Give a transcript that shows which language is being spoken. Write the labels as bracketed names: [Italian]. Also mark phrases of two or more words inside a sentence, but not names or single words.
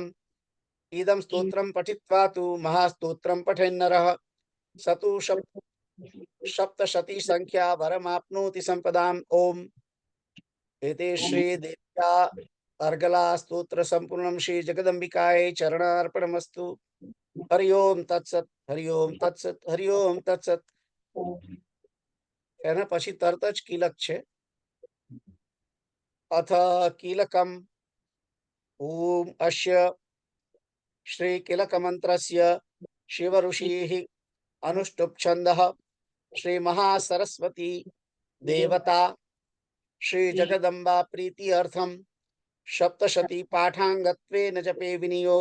[Sanskrit] इदं स्तोत्रं पठित्वा तु महास्तोत्रं पठेन्नरः स तु सप्तशती संख्या वरमाप्नोति संपदाम्। ओम एते श्री देव्या अर्गला स्तोत्र संपूर्णं श्री जगदंबिकायै चरणार्पणमस्तु। हरि ओम तत्सत हरि ओम तत्सत हरि ओम तत्सत। [Gujarati] एना પછી તરત જ કીલક છે। [Sanskrit] अथ कीलकम ओम अस्य श्री कीलक मंत्रस्य शिव ऋषिः अनुष्टुप् छन्दः श्री महासरस्वती देवता श्री जगदम्बा प्रीति अर्थम सप्तशती पाठांगत्वेन जपे विनियोग।